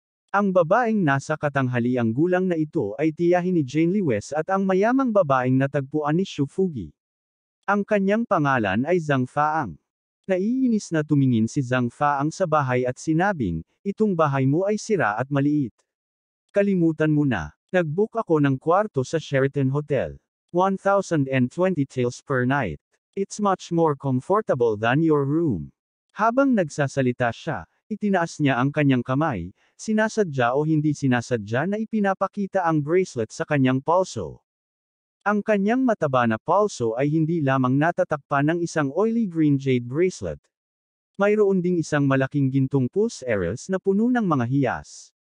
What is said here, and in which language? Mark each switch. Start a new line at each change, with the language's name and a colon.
Filipino: Ang babaeng nasa katanghaliang gulang na ito ay tiyahin ni Jane Lewis at ang mayamang babaeng natagpuan ni Shu Fugi. Ang kanyang pangalan ay Zhang Faang. Naiinis na tumingin si Zhang Faang sa bahay at sinabing, "Itong bahay mo ay sira at maliit. Kalimutan mo na. Nag-book ako ng kwarto sa Sheraton Hotel.
English: 1,020 taels per night. It's much more comfortable than your room."
Filipino: Habang nagsasalita siya, itinaas niya ang kanyang kamay, sinasadya o hindi sinasadya na ipinapakita ang bracelet sa kanyang palso. Ang kanyang mataba na palso ay hindi lamang natatakpan ng isang
English: oily green jade bracelet.
Filipino: Mayroon ding isang malaking gintong pulse earrings na puno ng mga hiyas.